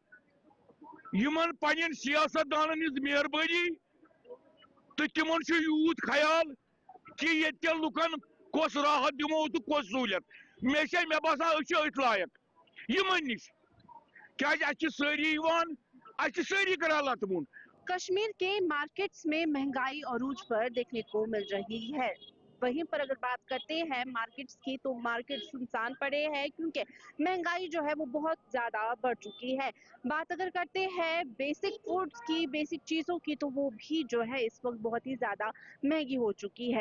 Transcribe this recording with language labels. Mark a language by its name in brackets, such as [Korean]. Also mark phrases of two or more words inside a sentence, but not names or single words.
[Kashmiri] یِمن پنٕنٮ۪ن سیاست دانن ہٕنٛز مہربٲنی تہٕ تِمن چھُ یوٗت خیال کہِ ییٚتہِ کٮ۪ن لُکن کۄس راحت دِمو تہٕ کۄس سہوٗلیت مےٚ باسان أسۍ چھِ أتھۍ لایق یِمن نِش کیٛازِ اَسہِ چھِ سٲری یِوان اَسہِ چھِ سٲری کران لَتہٕ موٚنڈ [Hindi] कश्मीर के मार्केट्स में महंगाई अरूज पर देखने को मिल रही है। वहीं पर अगर बात करते हैं मार्केट्स की तो मार्केट सुनसान पड़े हैं क्योंकि महंगाई जो है वो बहुत ज्यादा बढ़ चुकी है। बात अगर करते हैं [English] basic foods [Hindi] की बेसिक चीजों की तो वो भी जो है इस वक्त बहुत ही ज्यादा महंगी हो चुकी है।